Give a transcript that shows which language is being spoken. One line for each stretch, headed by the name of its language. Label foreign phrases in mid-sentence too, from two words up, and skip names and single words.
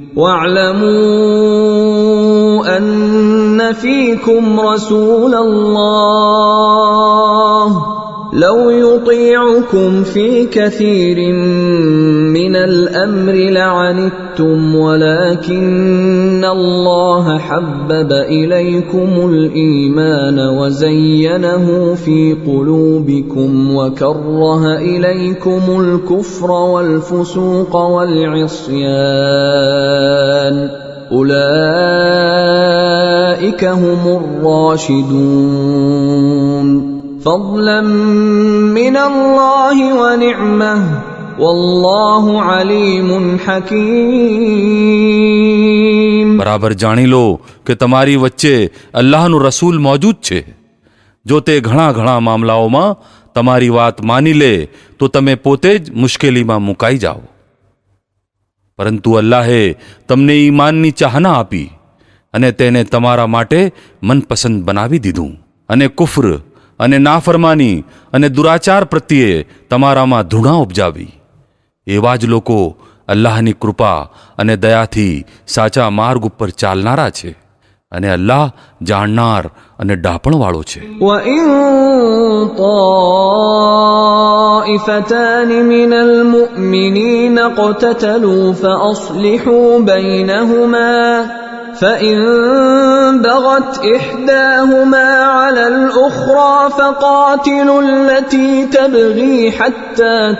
Arabic: واعلموا أن فيكم رسول الله لو يطيعكم في كثير من الأمر لعنتم ولكن الله حبب إليكم الإيمان وزينه في قلوبكم وكره إليكم الكفر والفسوق والعصيان أولئك هم الراشدون فضلا من الله ونعمه والله عليم حكيم.
Gujarati: બરાબર જાણી લો કે તમારી વચ્ચે અલ્લાહનું રસૂલ મોજૂદ છે. જો તે ઘણા ઘણા મામલાઓમાં તમારી વાત માની લે તો તમે પોતે જ મુશ્કેલીમાં મુકાઈ જાઓ. પરંતુ અલ્લાહે તમને ઈમાનની ચાહના આપી અને તેને તમારા માટે મનપસંદ બનાવી દીધું અને કુફર અને નાફરમાની અને દુરાચાર પ્રત્યે તમારામાં ધૃણા ઉપજાવી. એવા જ લોકો અલ્લાહની કૃપા અને દયાથી સાચા માર્ગ ઉપર ચાલનારા છે, અને અલ્લાહ જાણનાર અને ડાપણવાળો છે.
Arabic: وَإِن طَائِفَتَانِ مِنَ الْمُؤْمِنِينَ اقْتَتَلُوا فَأَصْلِحُوا بَيْنَهُمَا فَإِن بَغَتْ إِحْدَاهُمَا عَلَى الْأُخْرَى فَقَاتِلُوا الَّتِي تَبْغِي حَتَّى